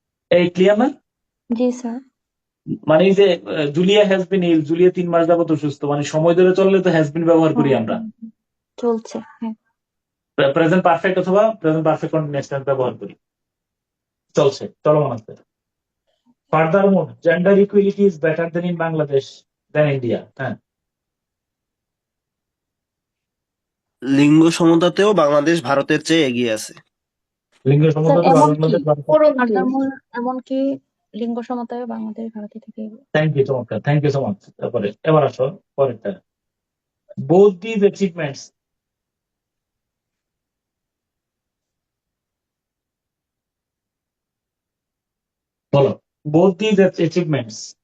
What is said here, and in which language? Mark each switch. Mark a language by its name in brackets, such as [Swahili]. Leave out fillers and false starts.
[Bangla] এই ক্লিয়ার না? জি স্যার। মানে এই যে [English] Julia has been ill, [Bangla] Julia 3 মাস যাবত অসুস্থ, মানে সময় ধরে চললে তো হ্যাজ বিন ব্যবহার করি হ্যাঁ, আমরা। চলছে, হ্যাঁ। প্রেজেন্ট পারফেক্ট অথবা প্রেজেন্ট পারফেক্ট কন্টিনিউয়াস টেন্স ব্যবহার করি, চলছে, চলমান আছে। [English] Furthermore, gender equality is better than in Bangladesh than India. [Bangla] হ্যাঁ, লিঙ্গ সমতাতেও বাংলাদেশ ভারতের চেয়ে এগিয়ে আছে। লিঙ্গ স্যার সমতাতে এমনকি বাংলাদেশ। এমনকি লিঙ্গ সমতায় বাংলাদেশ ভারতের থেকে এগিয়ে। থ্যাংক ইউ, চমৎকার, থ্যাংক ইউ সো মাচ। তারপরে এবার আসো পরেরটা। [English] Both these achievements [Bangla] বলো, [English] both these achievements